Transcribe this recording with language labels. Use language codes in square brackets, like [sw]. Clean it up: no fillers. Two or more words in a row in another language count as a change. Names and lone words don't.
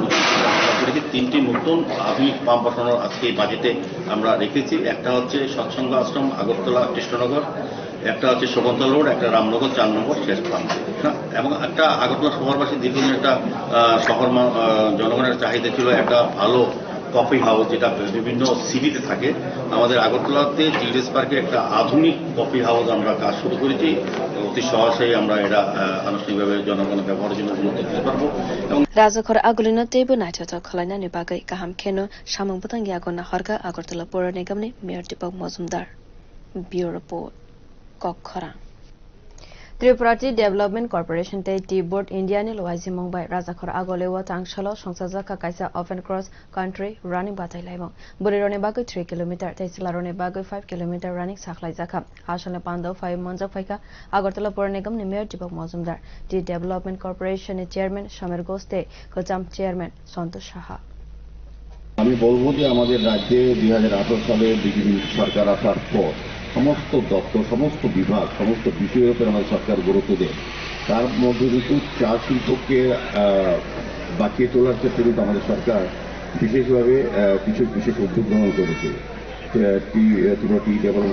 [bn] নতুন করেছি 3টি নতুন আধুনিক পাম্প বসানোর আজকে এই বাজেটে আমরা রেখেছি একটা হচ্ছে সৎসঙ্গ আশ্রম আগরতলা কৃষ্ণনগর একটা হচ্ছে শকুন্তলা রোড একটা রামনগর 4 নম্বর শেষ পাম্প এবং একটা আগরতলা শহরবাসী দীর্ঘদিন একটা শহর জনগণের চাহিদা ছিল একটা ভালো [en] coffee house [bn] যেটা বিভিন্ন সিটিতে থাকে আমাদের আগরতলাতে [en] childrens parke [bn] একটা আধুনিক [en] coffee house [bn] আমরা কাজ শুরু করেছি অতি সহজেই আমরা এটা আনুষ্ঠানিকভাবে জনগণের ব্যবহারের জন্য উন্নতি দিতে পারবো এবং [trp] Rajakor agolino teibo naito khalaina ni bagai kaham kheno samungbatang yagonna harka Agartala Puro nigam ni mayor Deepak Majumdar [en] bureau report [trp] Kok Khorang Tripurati Development Corporation te T-Board India ni loaisi mongbai Rajakor agolewa tangshalo songsajaka kaisa [en] open cross country running [trp] batai laimong burirone bagai 3 km teisalarone bagai 5 km running saklai jaka asale pando 5 monja phaika Agartala Puro nigam ni mayor Deepak Majumdar T Development Corporation ni chairman Shamer Goste Kocham chairman Santosh Saha [bn] আমি বলবো যে আমাদের রাজ্যে 2018 সালে বিজেপি সরকার আসার পর সমস্ত দপ্তর সমস্ত বিভাগ সমস্ত বিষয়ের উপর আমাদের সরকার গুরুত্ব দেয় তার মধ্যে কিন্তু চা শিল্পকে বাঁচিয়ে তোলার ক্ষেত্রে কিন্তু আমাদের সরকার বিশেষভাবে কিছু বিশেষ উদ্যোগ গ্রহণ করেছে টি ডেভেলপমেন্ট